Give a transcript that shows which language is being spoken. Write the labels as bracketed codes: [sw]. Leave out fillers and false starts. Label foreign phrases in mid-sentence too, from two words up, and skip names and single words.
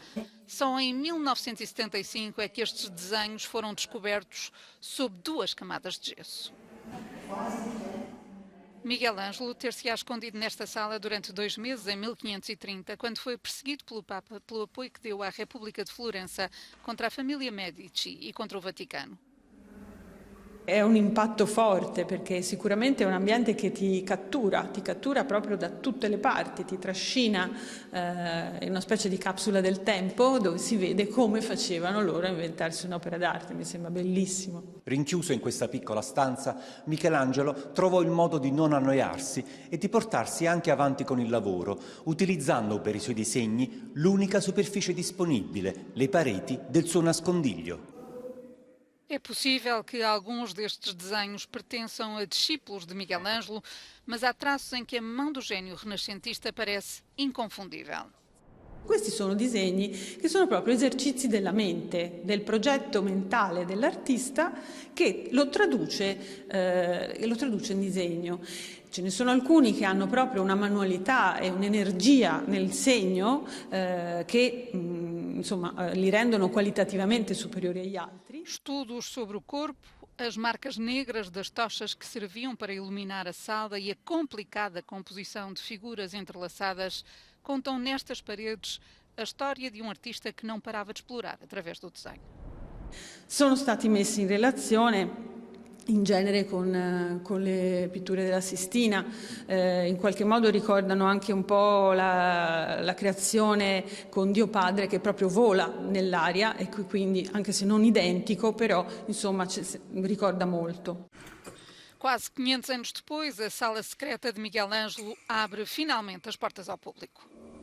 [pt] Só em 1975 é que estes desenhos foram descobertos sob 2 camadas de gesso. Miguel Ângelo ter-se-á escondido nesta sala durante 2 meses, em 1530, quando foi perseguido pelo Papa pelo apoio que deu à República de Florença contra a família Medici e contra o Vaticano. [it] È un impatto forte perché sicuramente è un ambiente che ti cattura proprio da tutte le parti, ti trascina in una specie di capsula del tempo dove si vede come facevano loro a inventarsi un'opera d'arte, mi sembra bellissimo. Rinchiuso in questa piccola stanza, Michelangelo trovò il modo di non annoiarsi e di portarsi anche avanti con il lavoro, utilizzando per i suoi disegni l'unica superficie disponibile, le pareti del suo nascondiglio. [pt] É possível que alguns destes desenhos pertençam a discípulos de Miguel Ângelo, mas há traços em que a mão do gênio renascentista parece inconfundível. [it] Questi sono disegni che sono proprio esercizi della mente, del progetto mentale dell'artista che lo traduce in disegno. Ce ne sono alcuni che hanno proprio una manualità e un'energia nel segno che li rendono qualitativamente superiori agli altri. [pt] Estudos sobre o corpo, as marcas negras das tochas que serviam para iluminar a sala e a complicada composição de figuras entrelaçadas contam nestas paredes a [it] storia di un artista che non parava di esplorare attraverso il design. Sono stati messi in relazione in genere con le pitture della Sistina, in qualche modo ricordano anche un po' la creazione con Dio Padre che proprio vola nell'aria e quindi anche se non identico però insomma ricorda molto. [pt] Quase 500 anos depois, a Sala Secreta de Miguel Ângelo abre finalmente as portas ao público.